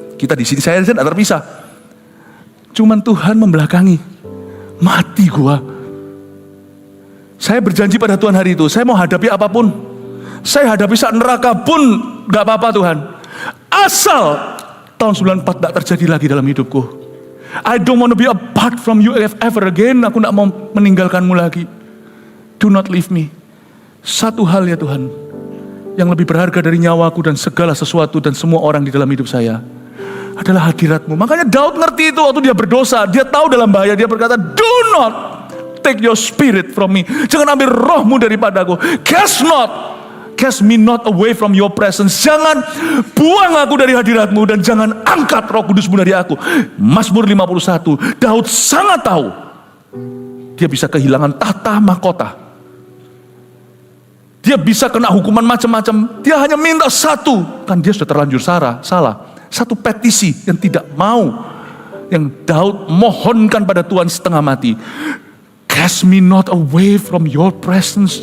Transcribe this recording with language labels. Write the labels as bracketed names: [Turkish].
[Indonesian] Kita di sini, saya tidak terpisah. Cuman Tuhan membelakangi. Mati gua. Saya berjanji pada Tuhan hari itu, saya mau hadapi apapun. Saya hadapi saat neraka pun gak apa-apa Tuhan. Asal tahun 94 gak terjadi lagi dalam hidupku. [English] I don't want to be apart from you ever again. [Indonesian] Aku gak mau meninggalkanmu lagi. [English] Do not leave me. [Indonesian] Satu hal ya Tuhan, yang lebih berharga dari nyawaku dan segala sesuatu dan semua orang di dalam hidup saya adalah hadirat-Mu. Makanya Daud ngerti itu waktu dia berdosa. Dia tahu dalam bahaya, dia berkata, [English] do not take your spirit from me. [Indonesian] Jangan ambil roh-Mu daripadaku. [English] Cast me not away from your presence. [Indonesian] Jangan buang aku dari hadirat-Mu, dan jangan angkat Roh Kudus-Mu dari aku. Mazmur 51, Daud sangat tahu dia bisa kehilangan tahta mahkota. Dia bisa kena hukuman macam-macam. Dia hanya minta satu. Kan dia sudah terlanjur salah. Satu petisi yang tidak mau. Yang Daud mohonkan pada Tuhan setengah mati. [English] Cast me not away from your presence.